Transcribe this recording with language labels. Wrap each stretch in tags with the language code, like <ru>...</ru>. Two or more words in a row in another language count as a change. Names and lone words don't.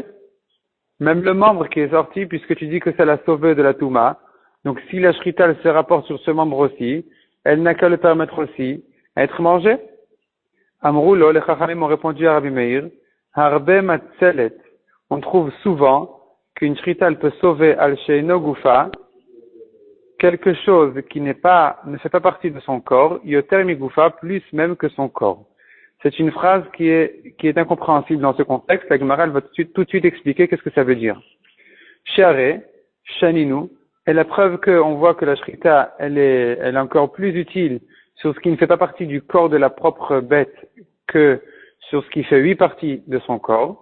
<fr>Même le membre qui est sorti, puisque tu dis que ça l'a sauvé de la touma, donc si la shrita elle se rapporte sur ce membre aussi, elle n'a qu'à le permettre aussi à être mangé. Amroulo, les chachamim ont répondu à Rabbi Meir,</fr> <he>הרבה מצלת.</he> <fr>On trouve souvent qu'une shrita elle peut sauver</fr> <he>על שאינו גופה,</he> <fr>quelque chose qui ne fait pas partie de son corps,</fr> <he>יותר מגופה,</he> <fr>plus même que son corps. C'est une phrase qui est incompréhensible dans ce contexte. La Gemara va tout de suite expliquer qu'est-ce que ça veut dire.</fr> <he>שאר שנינו,</he> <fr>est la preuve qu'on voit que la shrita, elle est encore plus utile sur ce qui ne fait pas partie du corps de la propre bête que sur ce qui fait 8 parties de son corps.</fr>